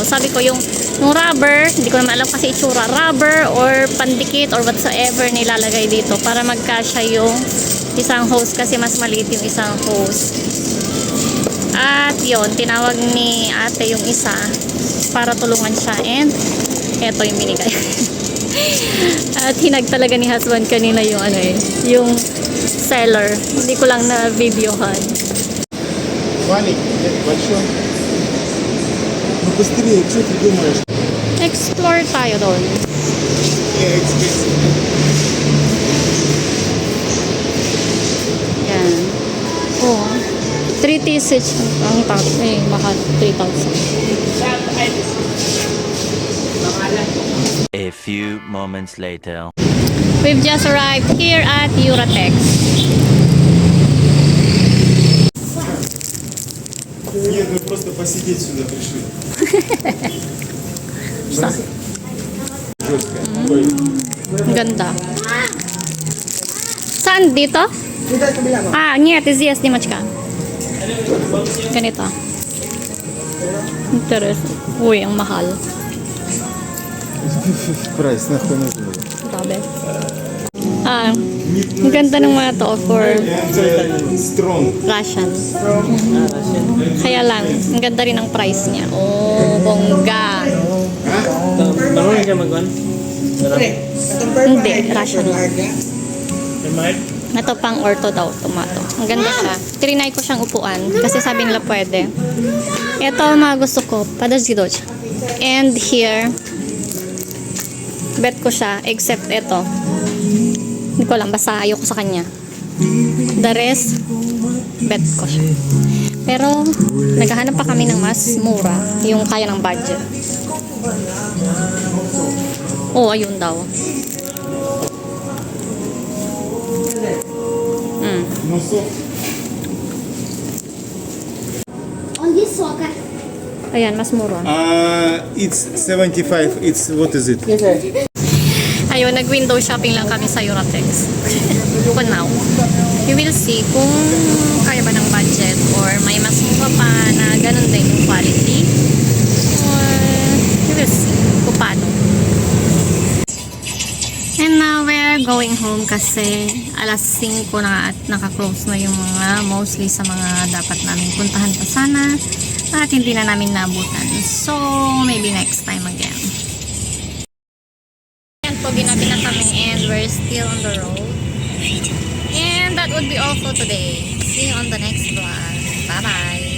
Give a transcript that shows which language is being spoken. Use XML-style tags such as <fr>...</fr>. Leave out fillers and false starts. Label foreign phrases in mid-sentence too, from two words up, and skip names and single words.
<tl>Sabi ko yung rubber, hindi ko naman alam kasi itsura, rubber or pandikit</tl> <en>or whatsoever</en> <tl>nilalagay dito para magkasya yung isang hose kasi mas maliit yung isang hose. At yon tinawag ni ate yung isa para tulungan siya and eto yung binigay. At hinag talaga ni husband kanina yung ano eh, yung seller. Hindi ko lang na videohan.</tl> <ru>Маленький, нет, большой. Ну быстрее, что ты думаешь?</ru> <tl>Explore tayo doon.</tl> <en>Yeah, expensive.</en> <tl>Yan. Oh. 3,000 ang tag. Eh, mahal. 3,000.</tl> <en>A few moments later. We've just arrived here at Euratex.</en> <ru>Нет, мы просто посидеть сюда пришли. Жесткая. Ой,</ru> <tl>Ang ganda. Saan? Dito?</tl> <ru>Ah, нет, здесь немножко.</ru> <tl>Ganito. Interes. Uy, ang mahal.</tl> <ru>прайс, нахуй нужен был.</ru> <tl>Grabe. Ah, ang ganda ng mga to for</tl> <en>And strong. Russian.</en> <tl>Kaya lang, ang ganda rin ang price niya. Oh, bongga. Marunong siya mag-on? Hindi, Russian lang. Ito pang ortho daw, tomato. Ang ganda siya. Trinay ko siyang upuan kasi sabi nila pwede. Ito ang mga gusto ko.</tl> <ru>Подожди, дочь.</ru> <tl>And here, bet ko siya except ito. Hindi ko alam, basta ayoko sa kanya.</tl> <en>The rest,</en> <tl>bet ko siya. Pero, naghahanap pa kami ng mas mura, yung kaya ng budget. Oh, ayun daw.</tl> <ru>Носок. Он высоко.</ru> <tl>Ayan, mas mura.</tl> <en>It's 75. It's what is it? Yes, sir.</en> <tl>Ayun, nag-window shopping lang kami sa Euratex.</tl> <en>For now. You will see</en> <tl>kung kaya ba ng budget or may mas mura pa na ganun din yung quality.</tl> <en>Or you will see kung paano. And now we're going home</en> <tl>kasi alas 5 na at naka-close na yung mga mostly sa mga dapat namin puntahan pa sana at hindi na namin naabutan.</tl> <en>So, maybe next time again. And</en> <tl>pogi na kami</tl> <en>and we're still on the road. And that would be all for today. See you on the next vlog. Bye-bye!</en>